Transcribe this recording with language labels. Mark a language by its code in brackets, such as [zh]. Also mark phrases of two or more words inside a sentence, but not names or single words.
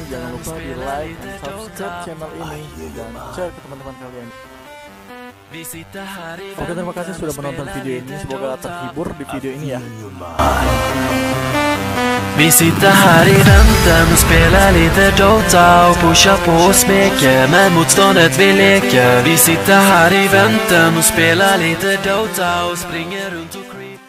[id] Jangan lupa di like dan subscribe channel ini dan share ke teman-teman kalian. Oke, terima kasih sudah menonton video ini. Semoga terhibur di video ini ya. [sv] Vi sitter här i väntan och spelar lite Dota och pushar på och smeker med motståndet vi leker. Vi sitter här i väntan och spelar lite Dota och springer runt och